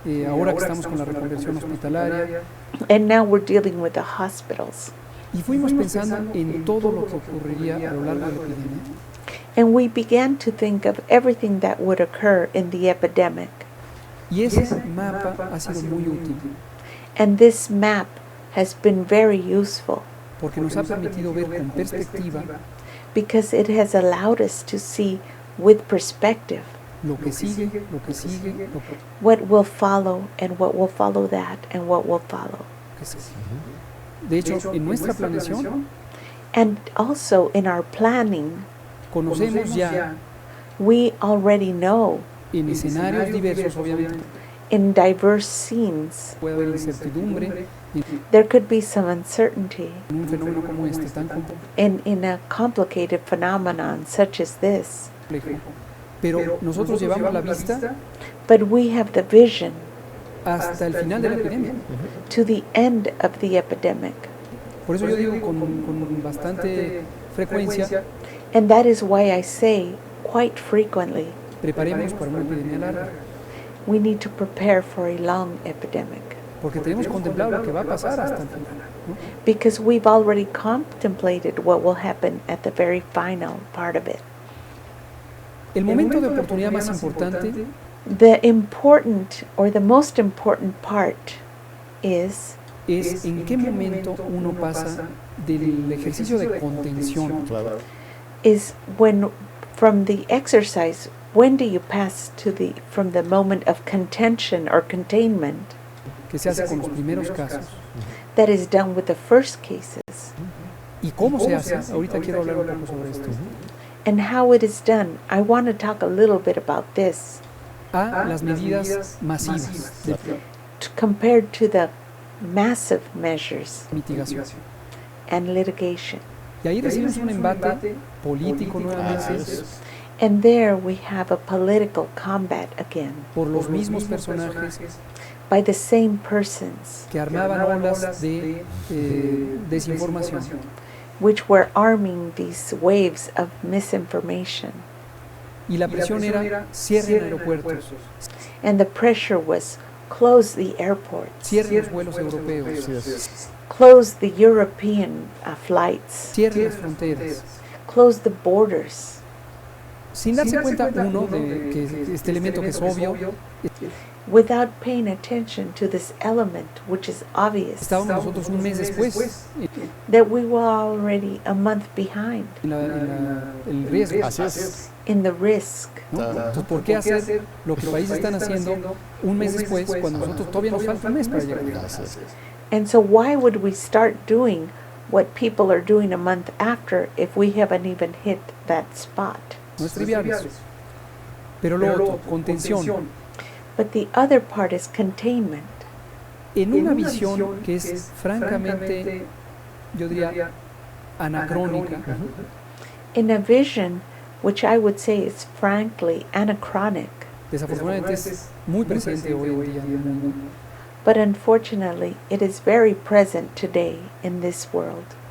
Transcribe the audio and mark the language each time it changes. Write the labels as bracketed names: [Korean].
[Spanish] ahora que estamos con la reconversión hospitalaria, [English] And now we're dealing with the hospitals. [Spanish] y fuimos pensando en todo lo que ocurriría a lo largo de la epidemia. [English] And we began to think of everything that would occur in the epidemic. [Spanish] Y ese mapa ha sido muy útil [English] And this map has been very useful [Spanish] porque nos ha permitido ver con perspectiva [English] because it has allowed us to see with perspective [Spanish] lo que sigue, lo que sigue, lo [English] what will follow and what will follow that and what will follow. [Spanish] que sigue. De hecho, en nuestra planeación [English] And also in our planning, [Spanish] conocemos ya [English] we already know [Spanish] en escenarios diversos, obviamente, [English] in diverse scenes [Spanish] puede haber incertidumbre [English] there could be some uncertainty [Spanish] en un fenómeno como este tan [English] in a complicated phenomenon such as this. [Spanish] complejo. Pero nosotros llevamos la vista [English] But we have the vision [Spanish] hasta el final de la epidemia. [English] to the end of the epidemic. [Spanish] Por eso yo digo con bastante frecuencia, [English] And that is why I say quite frequently, [Spanish] preparemos para una epidemia larga, [English] we need to prepare for a long epidemic. [Spanish] porque tenemos contemplado lo que va a pasar hasta el final, ¿no? [English] Because we've already contemplated what will happen at the very final part of it. [Spanish] El momento de oportunidad más importante [English] The important or the most important part is [Spanish] es en qué momento uno pasa del ejercicio de contención, Claro. [English] Is when from the exercise, when do you pass to from the moment of contention or containment [Spanish] que se hace con los primeros casos, [English] that is done with the first cases, [Spanish] y cómo se hace. Ahorita quiero hablar un poco sobre esto. [English] and how it is done. I want to talk a little bit about this [Spanish] A las medidas masivas de [English] compared to the massive measures [Spanish] mitigación. [English] and litigation. [Spanish] Y ahí recibimos un embate político nuevamente [English] And there we have a political combat again [Spanish] por los mismos personajes [English] by the same persons [Spanish] que armaban olas de desinformación. [English] which were arming these waves of misinformation. [Spanish] Y la presión era cierren aeropuertos, [English] And the pressure was close the airports, [Spanish] cierren los vuelos europeos, Así es. [English] close the European flights, [Spanish] cierren las fronteras. [English] close the borders, [Spanish] Sin darse cuenta uno de que este elemento que es obvio, [English] without paying attention to this element which is obvious, [Spanish] estábamos nosotros un mes después [English] that we were already a month behind [Spanish] el riesgo. Así es. [English] in the risk. [Spanish] ¿No? Entonces, ¿por qué hacer lo que los países están haciendo un mes después cuando nosotros todavía nos falta un mes para llegar? Así es. [English] And so why would we start doing what people are doing a month after if we haven't even hit that spot? [Spanish] No es trivial eso. Pero lo otro, contención, [English] But the other part is containment. [Spanish] en una visión que es francamente, yo diría, anacrónica, [English] In a vision which I would say is frankly anachronic, [Spanish] desafortunadamente es muy presente hoy en día en el mundo, [English] but unfortunately it is very present today in this world,